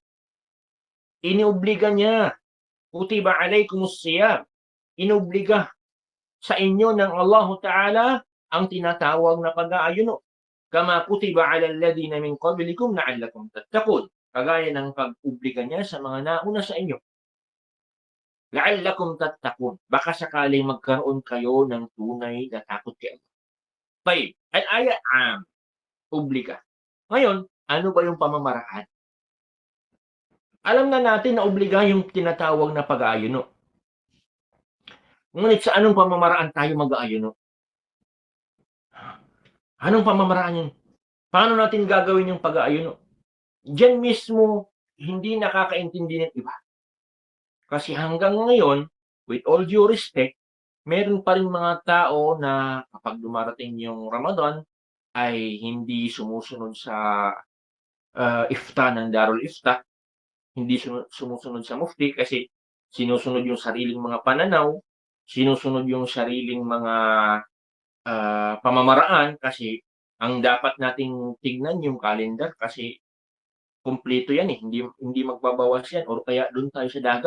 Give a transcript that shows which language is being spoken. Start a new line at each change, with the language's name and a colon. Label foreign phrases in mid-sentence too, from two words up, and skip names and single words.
Filipino: Inobliga niya.
Arabic: كتب عليكم الصيام.
Filipino: Inobliga sa inyo ng Allah Ta'ala ang tinatawag na pag-aayuno.
Arabic: كما كتب على الذين من قبلكم لعلكم تتقون.
Filipino: Kagaya ng pag-obliga niya sa mga nauna sa inyo.
Arabic: لعلكم تتقون.
Filipino: Baka sakaling magkaroon kayo ng tunay na takot kay Allah.
Arabic: طيب الآية obliga.
Filipino: Ngayon, ano ba yung pamamaraan? Alam na natin na obliga yung tinatawag na pag-aayuno. Ngunit sa anong pamamaraan tayo mag-aayuno? Anong pamamaraan yun? Paano natin gagawin yung pag-aayuno? Diyan mismo, hindi nakakaintindi ng iba. Kasi hanggang ngayon,
English: with all due respect,
Filipino: meron pa rin mga tao na kapag dumarating yung Ramadan, ay hindi sumusunod sa ifta ng Darul Ifta, hindi sumusunod sa mufti kasi sinusunod yung sariling mga pananaw, sinusunod yung sariling mga pamamaraan kasi ang dapat nating tignan yung calendar kasi kumpleto yan eh, hindi magbabawas yan or kaya doon tayo sa dagat.